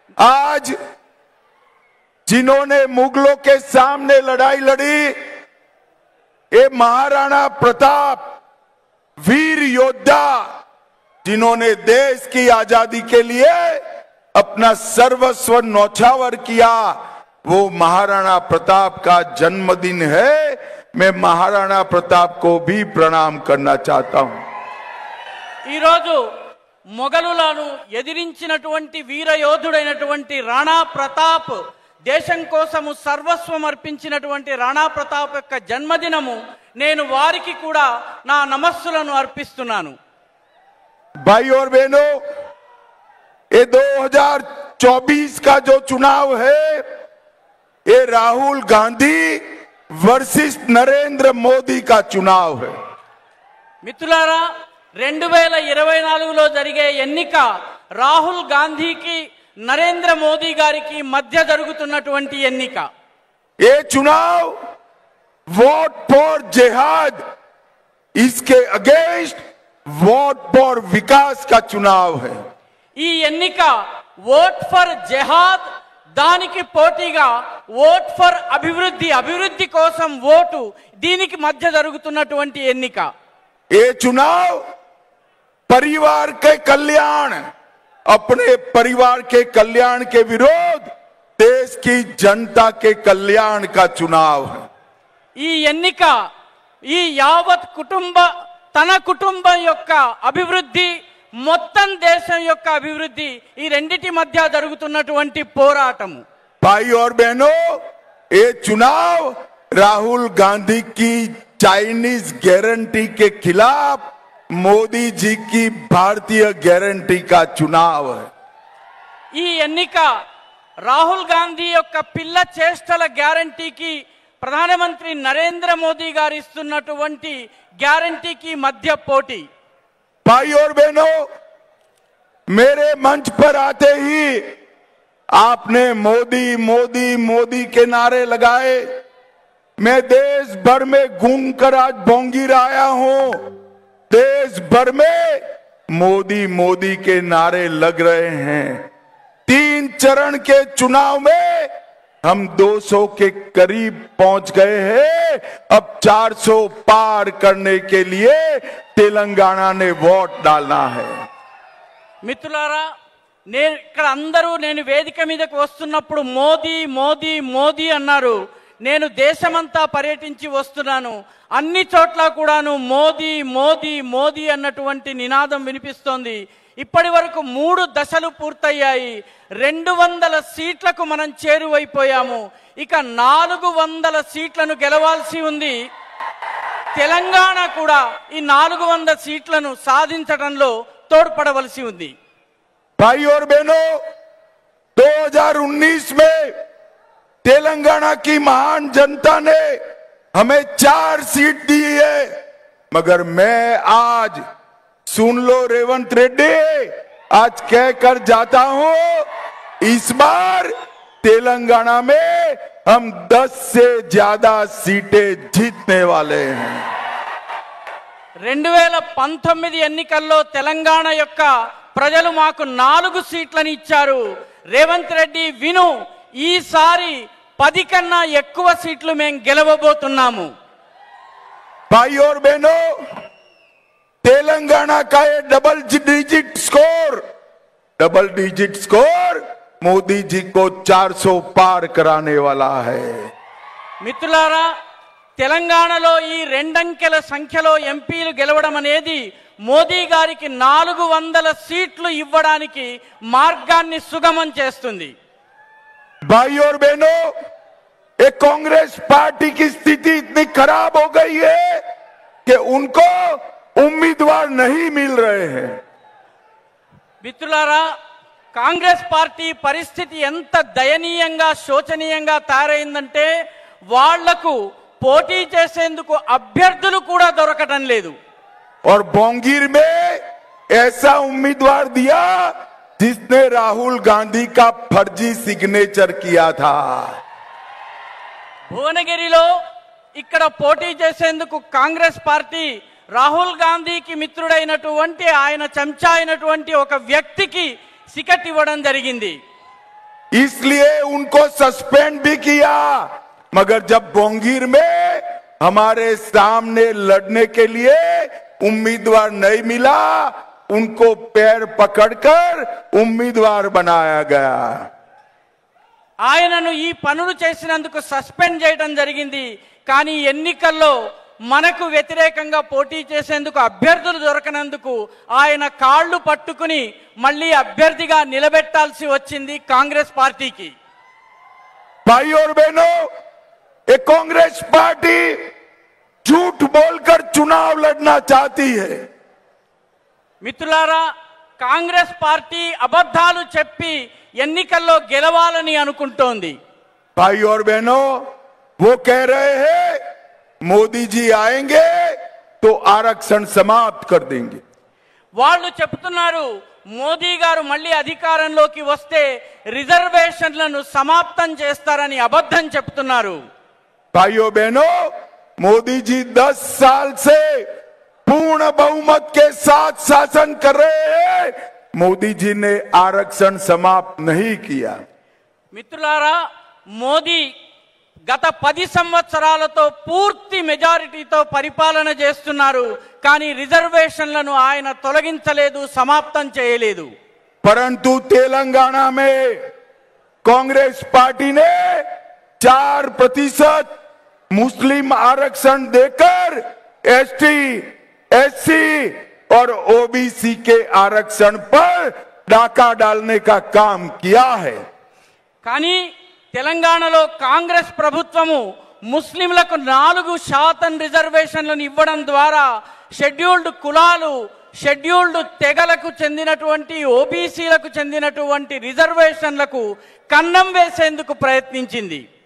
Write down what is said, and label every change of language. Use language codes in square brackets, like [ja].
[hi] आज जिन्होंने मुगलों के सामने लड़ाई लड़ी, ये महाराणा प्रताप वीर योद्धा, जिन्होंने देश की आजादी के लिए अपना सर्वस्व न्यौछावर किया, वो महाराणा प्रताप का जन्मदिन है। मैं महाराणा प्रताप को भी प्रणाम करना चाहता हूं। [te] ఈ రోజు మొఘలులను ఎదిరించినటువంటి వీర యోధుడైనటువంటి రాణా ప్రతాప్, దేశం కోసము సర్వస్వం అర్పించినటువంటి రాణా ప్రతాప్ యొక్క జన్మదినము, నేను వారికి కూడా నా నమస్సులను అర్పిస్తున్నాను। [hi] भाई और बहनों, ये 2024 का जो चुनाव है, ये राहुल गांधी वर्सेस नरेंद्र मोदी का चुनाव है। [te] మిత్రులారా 2024లో జరిగే ఎన్నిక రాహుల్ గాంధీకి నరేంద్ర మోదీ గారికి మధ్య జరుగుతున్నటువంటి ఎన్నిక। [hi] ये चुनाव [en] vote for जिहाद, [hi] इसके अगेंस्ट [en] vote for [hi] विकास का चुनाव है। [te] ఈ ఎన్నిక [en] vote for జహాద్ [te] దానికి పోటీగా [en] vote for [te] అభివృద్ధి, అభివృద్ధి కోసం ఓటు, దీనికి మధ్య జరుగుతున్నటువంటి ఎన్నిక। [hi] ये चुनाव परिवार के कल्याण, अपने परिवार के कल्याण के विरोध देश की जनता के कल्याण का चुनाव है। [te] ఈ ఎన్నిక ఈ యావత్ తన కుటుంబం యొక్క అభివృద్ధి, మొత్తం దేశం యొక్క అభివృద్ధి, ఈ రెండిటి మధ్య జరుగుతున్నటువంటి పోరాటము। [hi] भाई और बहनों, ये चुनाव राहुल गांधी की चाइनीज गारंटी के खिलाफ मोदी जी की भारतीय गारंटी का चुनाव है। [te] ఈ ఎన్నిక రాహుల్ గాంధీ యొక్క పిల్ల చేష్టల గ్యారంటీకి ప్రధానమంత్రి నరేంద్ర మోదీ గారు ఇస్తున్నటువంటి గ్యారంటీకి మధ్య పోటీ। [hi] भाई और बहनों, मेरे मंच पर आते ही आपने मोदी मोदी मोदी के नारे लगाए। मैं देश भर में घूमकर आज बोंगीर आया हूं। देश भर में मोदी मोदी के नारे लग रहे हैं। 3 चरण के चुनाव में हम 200 के करीब पहुंच गए हैं। अब 400 पार करने के लिए तेलंगाना ने वोट डालना है। [te] మిత్రులారా, నేను ఇక్కడ అందరూ నేను వేదిక మీదకి వస్తున్నప్పుడు మోదీ మోదీ మోదీ అన్నారు। నేను దేశమంతా పర్యటించి వస్తున్నాను, అన్ని చోట్ల కూడాను మోదీ మోదీ మోదీ అన్నటువంటి నినాదం వినిపిస్తోంది। ఇప్పటి వరకు 3 దశలు పూర్తయ్యాయి। 200 సీట్లకు మనం చేరువైపోయాము। ఇక 400 సీట్లను గెలవాల్సి ఉంది। తెలంగాణ కూడా ఈ 400 సీట్లను సాధించడంలో తోడ్పడవలసి ఉంది। [hi] भाई और बहनों, 2019 में तेलंगाना की महान जनता ने हमें 4 सीट दी है, मगर मैं आज सुन लो रेवंत रेड्डी, आज कहकर जाता हूं, इस बार तेलंगाना में हम 10 से ज्यादा सीटें जीतने वाले हैं। [te] 2019 ఎన్నికల్లో తెలంగాణ యొక్క ప్రజలు మాకు 4 సీట్లను ఇచ్చారు। రేవంత్ రెడ్డి విను, ఈసారి 10 కన్నా ఎక్కువ సీట్లు మేము గెలవబోతున్నాము। [hi] भाई और बहनों, तेलंगाना का ये [en] double digit score [hi] Modi ji को 400 पार कराने वाला है। [te] మిత్రులారా, తెలంగాణలో ఈ 2 అంకెల సంఖ్యలో ఎంపీలు గెలవడం అనేది మోదీ గారికి 400 సీట్లు ఇవ్వడానికి మార్గాన్ని సుగమం చేస్తుంది। [hi] भाई और बहनों, एक कांग्रेस पार्टी की स्थिति इतनी खराब हो गई है कि उनको उम्मीदवार नहीं मिल रहे हैं। [te] మిత్రులారా, కాంగ్రెస్ పార్టీ పరిస్థితి ఎంత దయనీయంగా శోచనీయంగా తయారైందంటే వాళ్లకు పోటీ చేసేందుకు అభ్యర్థులు కూడా దొరకటం లేదు। [hi] और बोंगीर में ऐसा उम्मीदवार दिया जिसने राहुल गांधी का फर्जी सिग्नेचर किया था। [te] భువనగిరిలో ఇక్కడ పోటీ చేసేందుకు కాంగ్రెస్ పార్టీ రాహుల్ గాంధీకి మిత్రుడైనటువంటి ఆయన చెంచా అయినటువంటి ఒక వ్యక్తికి టికెట్ ఇవ్వడం జరిగింది। [hi] इसलिए उनको सस्पेंड भी किया, मगर जब बोंगीर में हमारे सामने लड़ने के लिए उम्मीदवार नहीं मिला, उनको पैर पकड़कर उम्मीदवार बनाया गया। [te] ఆయనను ఈ పనులు చేసినందుకు సస్పెండ్ చేయడం జరిగింది। కానీ ఎన్నికల్లో మనకు వ్యతిరేకంగా పోటీ చేసేందుకు అభ్యర్థులు దొరకనందుకు ఆయన కాళ్ళు పట్టుకుని మళ్ళీ అభ్యర్థిగా నిలబెట్టాల్సి వచ్చింది కాంగ్రెస్ పార్టీకి। [hi] भाई और बहनों, एक कांग्रेस पार्टी झूठ बोलकर चुनाव लड़ना चाहती है। [te] మిత్రులారా, కాంగ్రెస్ పార్టీ అబద్ధాలు చెప్పి ఎన్నికల్లో గెలవాలని అనుకుంటోంది। [hi] भाई और बहनों, वो कह रहे हैं मोदी जी आएंगे तो आरक्षण समाप्त कर देंगे। [te] వాళ్ళు చెప్తున్నారు మోదీ గారు మళ్ళీ అధికారంలోకి వస్తే రిజర్వేషన్లను సమాప్తం చేస్తారని అబద్ధం చెప్తున్నారు। [hi] भाइयों बहनों, मोदी जी 10 साल से पूर्ण बहुमत के साथ शासन कर रहे हैं। मोदी जी ने आरक्षण समाप्त नहीं किया। [te] మిత్రులారా, మోదీ గత 10 సంవత్సరాలతో పూర్తి మెజారిటీతో పరిపాలన చేస్తున్నారు, కానీ రిజర్వేషన్లను ఆయన తొలగించలేదు, సమాప్తం చేయలేదు। [hi] परंतु तेलंगाना में कांग्रेस पार्टी ने 4% मुस्लिम आरक्षण देकर एसटी, एससी और ओबीसी के आरक्षण पर डाका डालने का काम किया है। [te] కానీ తెలంగాణలో కాంగ్రెస్ ప్రభుత్వము ముస్లింలకు 4% రిజర్వేషన్లను ఇవ్వడం ద్వారా షెడ్యూల్డ్ కులాలు, షెడ్యూల్డ్ తెగలకు చెందినటువంటి ఓబీసీలకు చెందినటువంటి రిజర్వేషన్లకు కన్నం వేసేందుకు ప్రయత్నించింది।